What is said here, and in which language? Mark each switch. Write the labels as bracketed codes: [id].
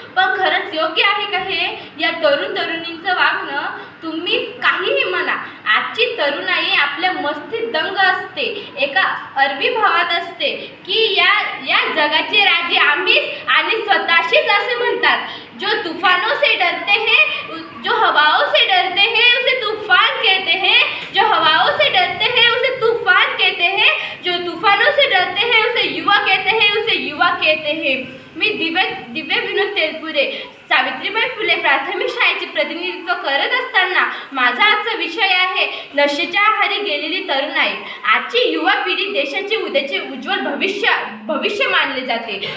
[mr] पण खरंच योग्य आहे का हे? या तरुणींचं वागणं तुम्ही काहीही म्हणा, आजची तरुणाई आपल्या मस्तीत दंग असते. एका अरबी भावात असते की या जगाचे राजे आम्हीच आणि स्वतःशीच असे म्हणतात. [hi] जो तूफानों से डरते हैं, जो हवाओं से डरते हैं उसे तूफान कहते हैं. जो हवाओं से डरते हैं उसे तूफान कहते हैं. जो तूफानों से डरते हैं उसे युवा कहते हैं, उसे युवा कहते हैं. [mr] मी दिव्य विनोद तेलपुरे, सावित्रीबाई फुले प्राथमिक शाळेचे प्रतिनिधित्व करत असताना माझा आजचा विषय आहे नशेच्या आहारी गेलेली तरुणाई. आजची युवा पिढी देशाचे उद्याचे उज्ज्वल भविष्य मानले जाते.